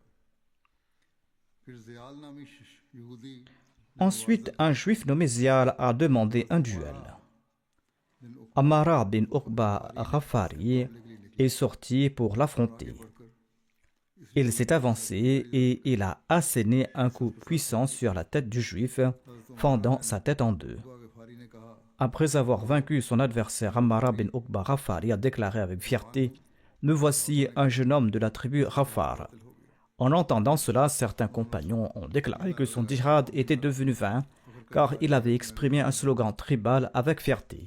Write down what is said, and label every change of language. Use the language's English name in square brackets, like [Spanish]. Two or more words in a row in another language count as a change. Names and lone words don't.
[Hindi] फिर जियाल नामी यहूदी [French] Ensuite, un juif nommé Zial a demandé un duel. दिन उक Amara bin Uqba Ghafari est sorti pour l'affronter. Il s'est avancé et il a asséné un coup puissant sur la tête du juif, fendant sa tête en deux. [Hindi] गफारी ने कहा [French] Après avoir vaincu son adversaire, Amara bin Uqba Ghafari a déclaré avec fierté: me voici un jeune homme de la tribu Ghafar. En entendant cela, certains compagnons ont déclaré que son djihad était devenu vain, car il avait exprimé un slogan tribal avec fierté.